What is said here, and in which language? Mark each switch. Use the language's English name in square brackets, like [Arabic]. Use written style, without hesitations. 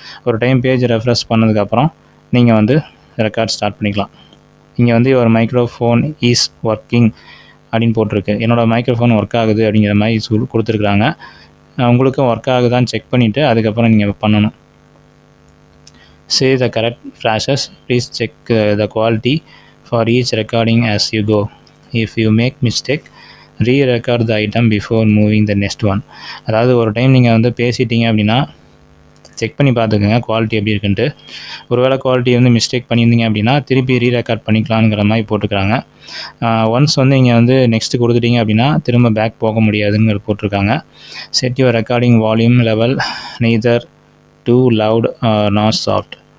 [Tamil] ஒரு time page refresh பண்ணதுக்கப்புறம் நீங்கள் ரெக்கார்ட் ஸ்டார்ட் பண்ணிக்கலாம். இங்கே [English] your microphone is working [Tamil] அப்படின்னு போட்டிருக்கு. என்னோடய மைக்ரோஃபோன் ஒர்க் ஆகுது அப்படிங்கிற மாதிரி கொடுத்துருக்குறாங்க. உங்களுக்கும் ஒர்க் ஆகுதான்னு செக் பண்ணிவிட்டு அதுக்கப்புறம் நீங்கள் பண்ணணும். [English] Say the correct phrases. Please check the quality for each recording as you go. If you make mistake, re-record the item before moving the next one. [Tamil] அதாவது ஒரு டைம் நீங்கள் பேசிட்டீங்க அப்படின்னா செக் பண்ணி பார்த்துக்கோங்க குவாலிட்டி எப்படி இருக்குன்ட்டு. ஒருவேளை குவாலிட்டி மிஸ்டேக் பண்ணியிருந்தீங்க அப்படின்னா திருப்பி ரீரெக்கார்ட் பண்ணிக்கலாங்கிற மாதிரி போட்டுக்கிறாங்க. ஒன்ஸ் நீங்கள் நெக்ஸ்ட்டு கொடுத்துட்டீங்க அப்படின்னா திரும்ப பேக் போக முடியாதுங்கிற போட்டிருக்காங்க. [English] Set your recording volume level neither too loud or not soft.